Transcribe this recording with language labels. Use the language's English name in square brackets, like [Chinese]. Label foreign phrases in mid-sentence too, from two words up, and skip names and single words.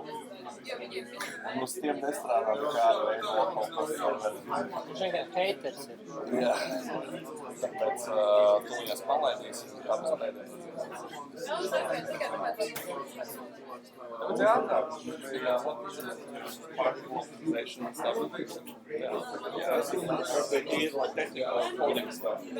[Latvian] Un uz tiem nestrādā nekāda veida kaut kas serveri. Viņš vienkārši haters ir. Jā. Tāpēc tuliņās palaidīsim. Kā mēs palaidīsim? Tāpēc jāatrāk. [English] What is it? Partial optimization and stuff. Yeah, they need like technical coding stuff.